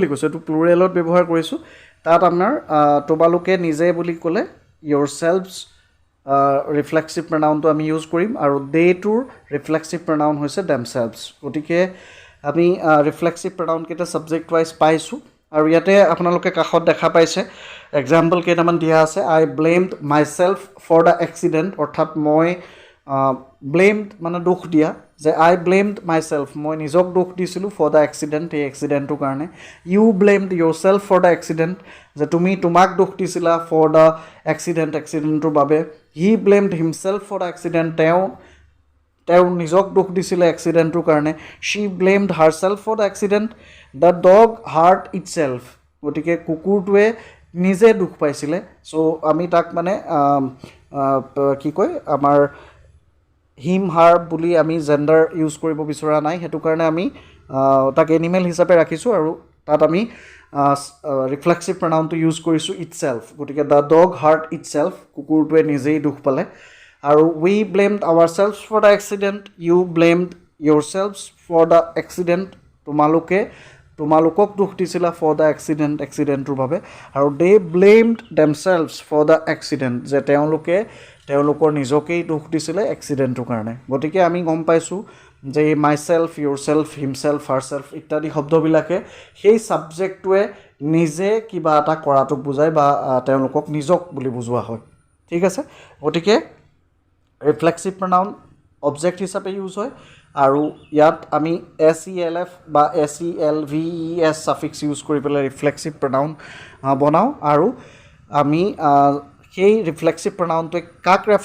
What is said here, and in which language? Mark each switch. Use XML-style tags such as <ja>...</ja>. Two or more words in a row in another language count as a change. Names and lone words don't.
<as>কৈছোঁ এইটো প্লুৰেলত ব্যৱহাৰ কৰিছোঁ তাত আপোনাৰ তোমালোকে নিজে বুলি ক'লে yourselves</as> <en>reflexive pronounটো</en> <as>আমি ইউজ কৰিম আৰু they টোৰ</as> <en>reflexive pronoun</en> <as>হৈছে themselves গতিকে আমি ৰিফ্লেক্সিভ প্ৰনাউন কেইটা</as> <en>subject wise</en> <as>পাইছোঁ আৰু ইয়াতে আপোনালোকে কাখত দেখা পাইছে এক্সাম্পল কেইটামান দিয়া আছে</as> <en>I blamed myself for the accident</en> <as>অৰ্থাৎ মই blamed মানে দুখ দিয়া যে</as> <en>I blamed myself</en> <as>মই নিজক দুখ দিছিলোঁ</as> <en>for the accident</en> <as>এই এক্সিডেণ্টটোৰ কাৰণে</as> <en>you blamed yourself for the accident</en> <as>যে তুমি তোমাক দুখ দিছিলা</as> <en>for the accidentটোৰ</en> <as>বাবে</as> <en>he blamed himself for the accident</en> <as>তেওঁ নিজক দুখ দিছিলে এক্সিডেণ্টটোৰ কাৰণে</as> <en>she blamed herself for the accident the dog hurt itself</en> <as>গতিকে কুকুৰটোৱে নিজে দুখ পাইছিলে সো আমি তাক মানে কি কয় আমাৰ</as> <en>him her</en> <as>বুলি আমি জেন্ডাৰ ইউজ কৰিব বিচৰা নাই হেতু কাৰণে আমি তাক এনিমেল হিচাপে ৰাখিছোঁ আৰু তাত আমি</as> <en>reflexive pronounটো</en> <as>ইউজ কৰিছোঁ itself গতিকে</as> <en>the dog hurt itself</en> <as>কুকুৰটোৱে নিজেই দুখ পালে আৰু</as> <en>we blamed ourselves for the accident you blamed yourselves for the accident</en> <as>তোমালোকক দুখ দিছিলা</as> <en>for the accidentটোৰ</en> <as>বাবে আৰু</as> <en>they blamed themselves for the accident</en> <as>যে তেওঁলোকৰ নিজকেই দুখ দিছিলে এক্সিডেণ্টটোৰ কাৰণে গতিকে আমি গম পাইছোঁ যে</as> <en>myself yourself himself herself</en> <as>ইত্যাদি শব্দবিলাকে সেই সাবজেক্টটোৱে নিজে কিবা এটা কৰাটোক বুজায় বা তেওঁলোকক নিজক বুলি বুজোৱা হয় ঠিক আছে গতিকে</as> <en>reflexive pronoun object</en> <as>হিচাপে ইউজ হয় আৰু ইয়াত আমি self বা selves সাফিক্স ইউজ কৰি পেলাই</as> <en>reflexive pronoun</en> <as>বনাওঁ আৰু আমি সেই</as> <en>reflexive pronounটোৱে</en> <as>কাক ৰেফাৰ</as>